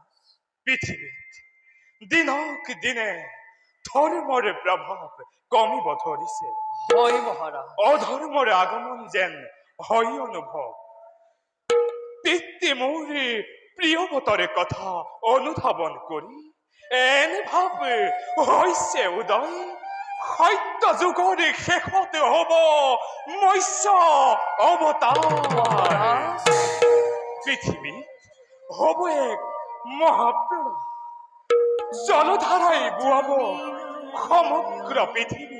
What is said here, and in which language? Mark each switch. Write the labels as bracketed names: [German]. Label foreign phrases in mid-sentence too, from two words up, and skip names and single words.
[Assamese] পৃথিবীত দিনক দিনে ধর্মর প্রভাব কমিব ধরিছে। হয় মহারাজ। অধর্মর আগমন যেন হয় অনুভব। পিতৃ মোরে প্রিয়বতরে কথা অনুধাবন করি এনে ভাব হৈছে উদয় সত্য যুগৰ শেষতে হব মৎস্য অৱতাৰ। পৃথিৱীত হব এক মহাপ্ৰলয় জলধাৰাই বুৱাব সমগ্ৰ পৃথিৱী।